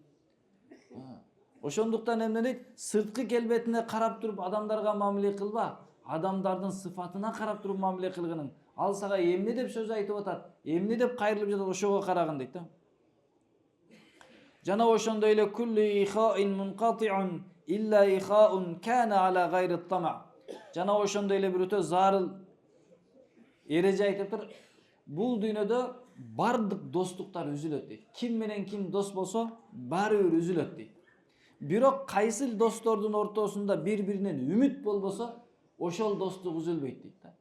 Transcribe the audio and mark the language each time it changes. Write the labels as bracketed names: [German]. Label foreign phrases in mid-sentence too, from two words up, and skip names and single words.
[Kyrgyz] Ошондуктан эмне дейт? Сырткы келбетине карап туруп адамдарга мамиле кылба. Адамдардын сыфатына карап туруп мамиле кылгының. Ал сага эмне деп сөз айтып атат, эмне деп кайрылып жатат, ошого карагын дейт да. Жана ошондой эле [Arabic] كل إخاء منقطع إلا إخاء كان على غير طمع. [Kyrgyz] Жана ошондой эле бир өтө зарыл эреже айтыптыр. Бул дүйнөдө бардык достуктар үзүлөт дейт. Ким менен ким дос болсо, баары бир үзүлөт дейт. Бирок кайсы достордун ортосунда бири-биринен үмүт болбосо, ошол достук үзүлбөйт дейт да.